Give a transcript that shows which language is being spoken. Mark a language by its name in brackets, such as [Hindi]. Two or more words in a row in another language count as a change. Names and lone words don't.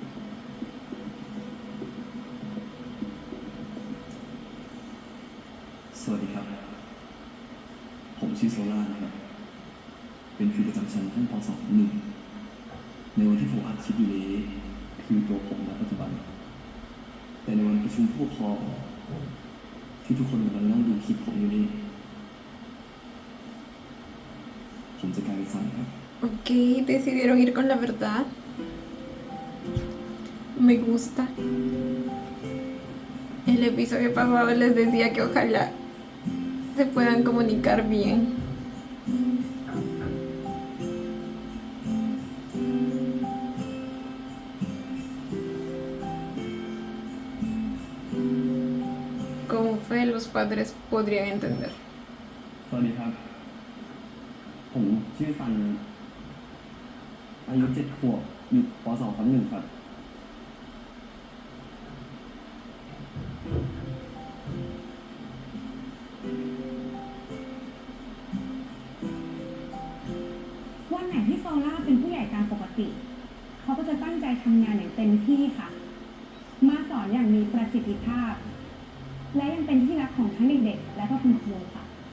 [Thai] สวัสดีครับ ผมชื่อโซล่านะครับ เป็นครูประจำชั้นชั้นป .2 ในวันที่ผมอัดคลิปอยู่นี้คือตัวผมณปัจจุบัน แต่ในวันประชุมผู้ปกครองที่ทุกคนกำลังนั่งดูคลิปผมอยู่นี้ผมจะกลายเป็นฝันครับ [Spanish] Ok, decidieron ir con la verdad. Me gusta. El episodio pasado les decía que ojalá se puedan comunicar bien. Con fe los padres podrían entender. [Thai] สวัสดีครับ ผมชื่อฟัน อายุ7 ขวบ อยู่ป .2 ทับ 1 ครับ วันไหนที่โซล่าเป็นผู้ใหญ่ตามปกติ เขาก็จะตั้งใจทำงานอย่างเต็มที่ค่ะ มาสอนอย่างมีประสิทธิภาพ และยังเป็นที่รักของทั้งเด็กๆและก็คุณครูค่ะ